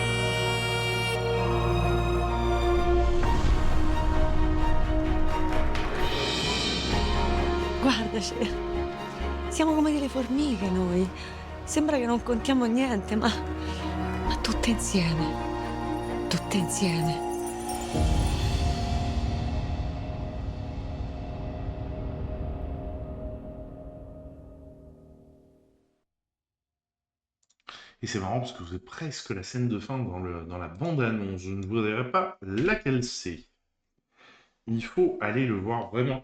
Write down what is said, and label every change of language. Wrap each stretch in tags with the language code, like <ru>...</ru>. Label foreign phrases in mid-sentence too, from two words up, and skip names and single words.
<it>Guarda, siamo come delle formiche noi. Sembra che non contiamo niente, ma tutte insieme. Tutte insieme.</it> <fr>Et c'est marrant parce que vous avez presque la scène de fin dans la bande-annonce. Je ne vous dirai pas laquelle c'est. Il faut aller le voir vraiment.</fr>